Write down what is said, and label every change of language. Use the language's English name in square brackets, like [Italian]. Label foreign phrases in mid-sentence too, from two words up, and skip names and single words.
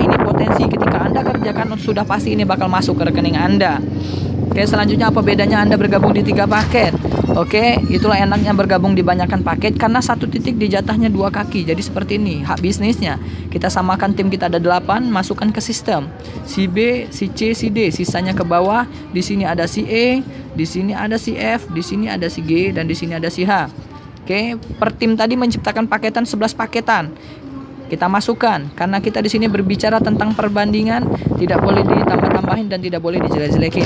[Indonesian] Ini potensi ketika Anda kerjakan sudah pasti ini bakal masuk ke rekening Anda. Oke, selanjutnya apa bedanya Anda bergabung di 3 paket? Oke, itulah enaknya bergabung di banyakkan paket karena satu titik dijatahnya 2 kaki. Jadi seperti ini hak bisnisnya. Kita samakan tim kita ada 8, masukkan ke sistem. Si B, si C, si D, sisanya ke bawah. Di sini ada si E, di sini ada si F, di sini ada si G, dan di sini ada si H. Oke, per tim tadi menciptakan paketan 11 paketan. Kita masukkan karena kita di sini berbicara tentang perbandingan, tidak boleh ditambah-tambahin dan tidak boleh dijelek-jelekin.